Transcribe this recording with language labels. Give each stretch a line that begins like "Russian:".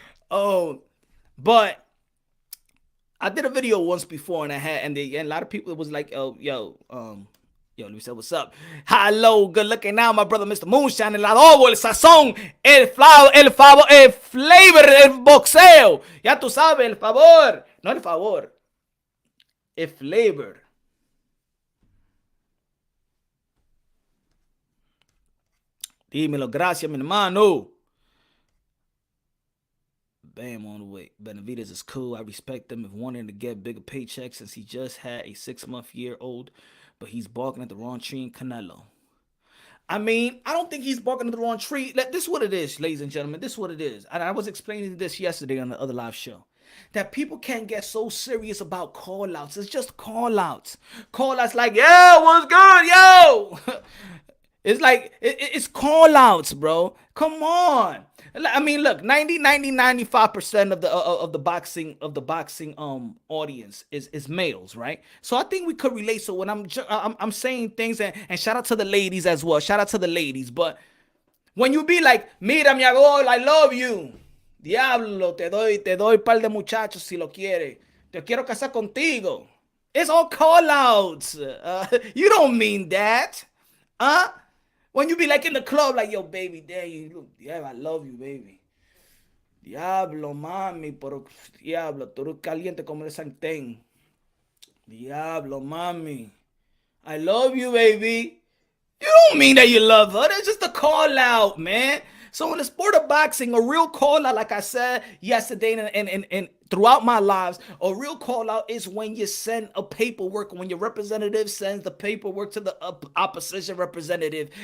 English: Oh, but I did a video once before, and and a lot of people was like, oh, yo, let me say what's up. Hello, good looking now, my brother Mr.
Spanish: Moonshine, el adobo, el sazón, el favor, el flavor, el boxeo. Ya tú sabes, el favor, no el favor, el flavor. Dímelo, gracias, mi hermano.
English: Bam, on the way. Benavidez is cool. I respect him if wanting to get bigger paychecks since he just had a 6-month-year-old, but he's barking at the wrong tree in Canelo. I mean, I don't think he's barking at the wrong tree. This is what it is, ladies and gentlemen. This is what it is. And I was explaining this yesterday on the other live show. That people can't get so serious about call-outs. It's just call-outs. Call-outs like, yo, what's good, yo? It's like, it's call-outs, bro. Come on. I mean, look, 95% of the boxing audience is males, right? So I think we could relate. So when I'm saying things, and shout out to the ladies as well. Shout out to the ladies. But when you be like,
Spanish: mira mi amor,
English: I love you.
Spanish: Diablo, te doy par de muchachos si lo quiere. Te quiero casar contigo.
English: It's all call-outs. You don't mean that. Huh? When you be like in the club, like, yo, baby, there you look. Yeah, I love you, baby.
Spanish: Diablo, mami, pero diablo, tú eres caliente como el sartén. Diablo, mami.
English: I love you, baby. You don't mean that you love her. That's just a call out, man. So in the sport of boxing, a real call out, like I said yesterday and throughout my lives, a real call out is when you send a paperwork, when your representative sends the paperwork to the opposition representative.